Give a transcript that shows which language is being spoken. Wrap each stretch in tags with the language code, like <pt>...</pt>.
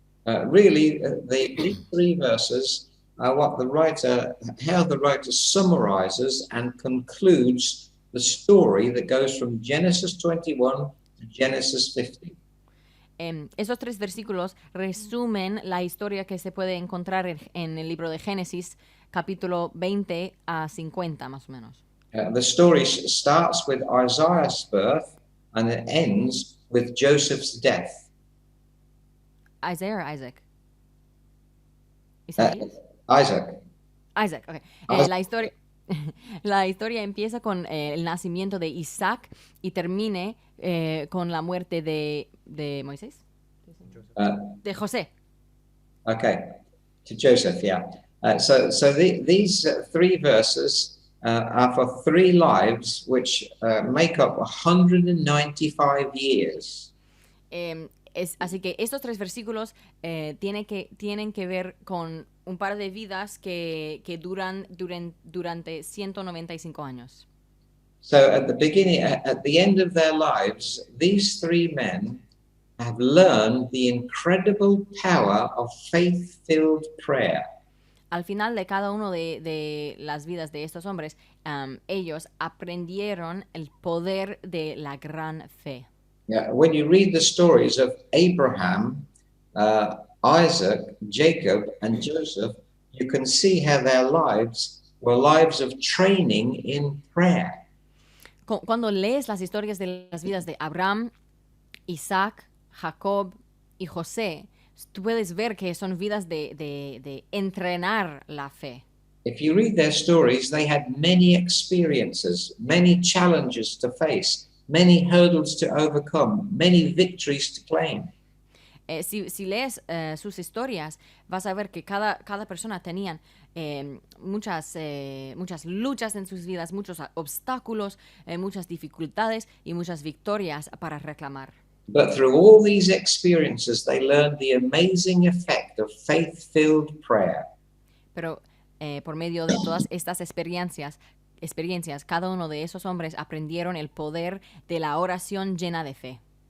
<en>Really, these 3 verses are how the writer summarizes and concludes the story that goes from Genesis 21 to Genesis 50.</en> <es>Esos 3 versículos resumen la historia que se puede encontrar en el libro de Génesis, capítulo 20 a 50 más o menos.</es> <en>The story starts with Isaiah's birth and it ends with Joseph's death. Isaiah or Isaac? Isaac. Isaac, okay.</en> <es>La historia La historia empieza con el nacimiento de Isaac y termine con la muerte de Moisés, Uh, de José.</es> <en>okay, to Joseph, yeah. These three verses are for three lives which make up 195 years.</en> <es>Así que estos tres versículos tienen que ver con un par de vidas que durante 195 años.</es> <en>So at the beginning, at the end of their lives, these three men have learned the incredible power of faith-filled prayer.</en> <es>Al final de cada uno de las vidas de estos hombres, ellos aprendieron el poder de la gran fe.</es> <en>Yeah, when you read the stories of Abraham, Isaac, Jacob, and Joseph, you can see how their lives were lives of training in prayer.</en> <es>Cuando lees las historias de las vidas de Abraham, Isaac, Jacob y José, tú puedes ver que son vidas de entrenar la fe.</es> <en>If you read their stories, they had many experiences, many challenges to face, many hurdles to overcome, many victories to claim.</en> <es>Si lees sus historias, vas a ver que cada persona tenían muchas luchas en sus vidas, muchos obstáculos, muchas dificultades y muchas victorias para reclamar.</es> <en>But through all these experiences, they learned the amazing effect of faith-filled prayer.</en> <es>Pero por medio de todas estas experiencias, cada uno de esos hombres aprendieron el poder de la oración llena de fe.</es>